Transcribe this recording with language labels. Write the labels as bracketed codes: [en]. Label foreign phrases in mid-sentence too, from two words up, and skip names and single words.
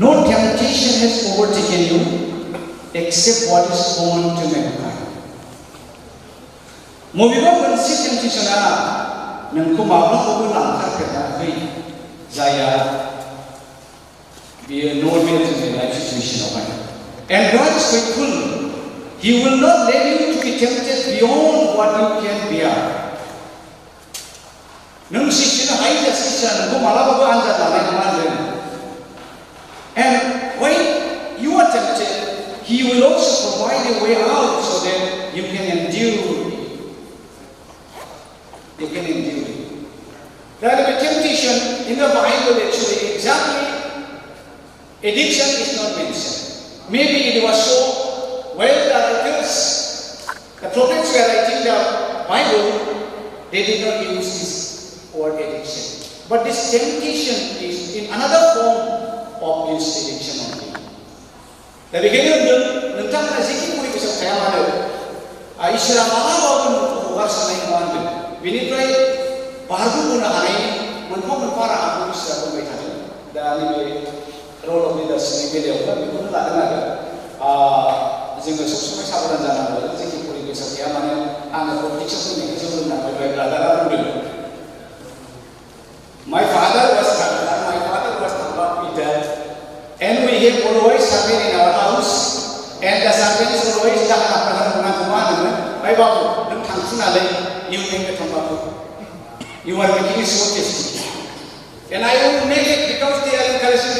[en] No temptation has overtaken you except what is common to mankind. [brx] Mobiba moनसे temptationआ नोंखौ माब्लाबाबो लांखारफेराखै जाया बेयो normal जोंनि [en] life situationआवहाय. And God is faithful. He will not let you to be tempted beyond what you can bear. [brx] नों सैथोनो हायैजासे इसोरा नोंखौ मालाबाबो आनजाद लानाय नङा होनदों. [en] And when you are tempted, He will also provide a way out so that you can endure. You can endure it. There will be temptation in the Bible actually. Exactly, addiction is not mentioned. Maybe it was so well the writers, the prophets were writing the Bible, they did not use this word addiction. But this temptation is in another form of this addiction only. [brx] दा बेखायनो नोंथांमोना जेखि परिबेसाव थाया मानो इसोरा मालाबाबो नोंखौ हगारसारनाय नङा होनदों. बेनिफ्राय बारग'बोनो हानायनि मोनफा मोनफा राहाखौ इसोरा बुंबाय थादों. दा नैबे [en] role of leadershipनि [brx] बेलायावबो बेखौनो लादों आरो जोङो [hi] सब समाय [brx] साबधान जानांगौ. जेखि परिबेसाव थाया मानो आङो पलिटिक्सआव फैनायखौ जों रोंनांगौ. दहाय ब्रादारा बुंदों. [en] My father was not Peter, and we have always servant in our house, and the servant is always my babu, you make the tobacco. You are making it so tasty. And I will make it because they are encouraging me.